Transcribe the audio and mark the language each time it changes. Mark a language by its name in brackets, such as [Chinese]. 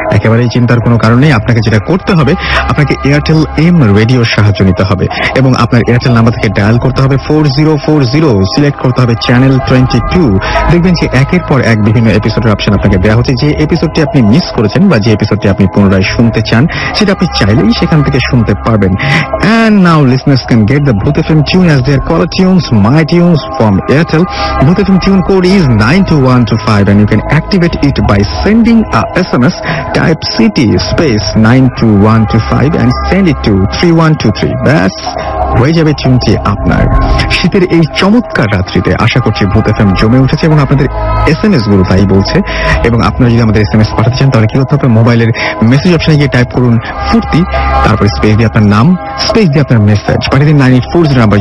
[Bangla] একেবারেই চিন্তার কোনো কারণ নেই। আপনাকে যেটা করতে হবে, আপনাকে এয়ারটেল এম রেডিওর সাহায্য নিতে হবে এবং আপনার এয়ারটেল নাম্বার থেকে ডায়াল করতে হবে 4040, সিলেক্ট করতে হবে চ্যানেল 22। দেখবেন যে একের পর এক বিভিন্ন এপিসোডের অপশন আপনাকে দেওয়া হচ্ছে। যে এপিসোডটি আপনি মিস করেছেন বা যে এপিসোডটি আপনি পুনরায় শুনতে চান, সেটা আপনি চাইলেই সেখান থেকে শুনতে পারবেন। [English] And now listeners can get the Booth FM tune as their caller tunes, my tunes from Airtel. Booth FM tune code is 92125 and you can activate it by sending a SMS, type CT space 92125 and send it to 3123. That's [Bangla] হয়ে যাবে টিউনটি আপনার। শীতের এই চমৎকার রাত্রিতে আশা করছি ভূত FM জমে উঠেছে এবং আপনাদের SMS গুলো তাই বলছে। এবং আপনারা যদি আমাদের SMS পাঠাতে চান তাহলে কি করতে হবে? মোবাইলের মেসেজ অপশনে গিয়ে টাইপ করুন ফুর্তি, তারপর স্পেস দিয়ে আপনার নাম, স্পেস দিয়ে আপনার মেসেজ পাঠিয়ে দিন 9840 নাম্বার।